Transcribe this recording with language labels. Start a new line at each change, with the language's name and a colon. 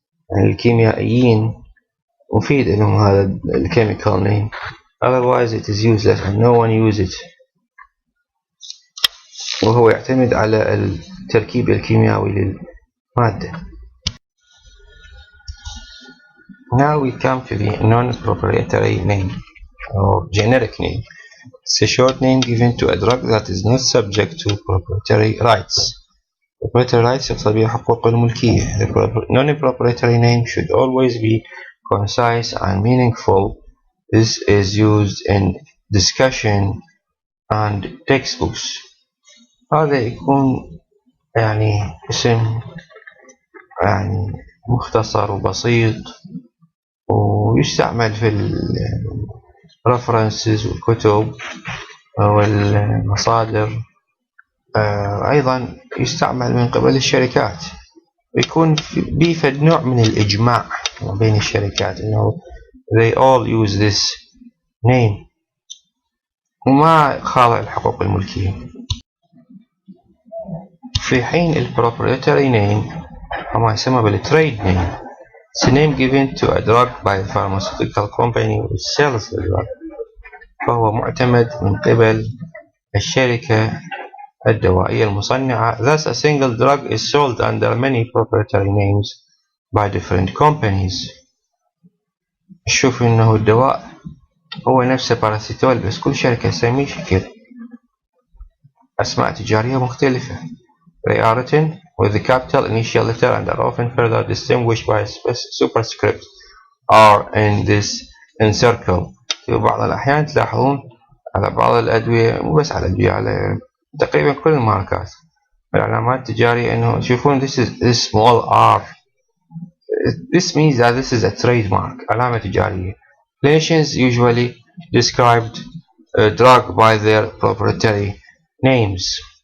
Arabic: يعني الكيميائيين مفيد لهم هذا
English: chemical name, otherwise it is useless and no one uses it.
Arabic: وهو يعتمد على التركيب الكيميائي للمادة.
English: Now we come to the non-proprietary name or generic name. It's a short name given to a drug that is not subject to proprietary rights.
Arabic: Proprietary rights يقصد بها حقوق الملكية.
English: The non-proprietary name should always be concise and meaningful. This is used in discussion and textbooks.
Arabic: هذا يكون يعني اسم يعني مختصر وبسيط ويستعمل في الرفرنسز والكتب والمصادر. أيضا يستعمل من قبل الشركات ويكون بيفد نوع من الإجماع بين الشركات إنه
English: they all use this name
Arabic: وما خاضع الحقوق الملكية. في حين البروبريتري نيم وما يسمى بالتريد نيم.
English: It's a name given to a drug by a pharmaceutical company which sells the drug.
Arabic: فهو معتمد من قبل الشركة الدوائية المصنعة.
English: Thus a single drug is sold under many proprietary names by different companies.
Arabic: شوف إنه الدواء هو نفسه باراسيتول بس كل شركة تسميه شكل أسماء تجارية مختلفة.
English: They are written with the capital initial letter and are often further distinguished by a superscript R in this encircle.
Arabic: في بعض الأحيان تلاحظون على بعض الأدوية مو بس على الأدوية على تقريبا كل الماركات العلامات التجارية إنه تشوفون
English: this is this small R. This means that this is a trademark علامة تجارية. Clinicians usually described a drug by their proprietary names.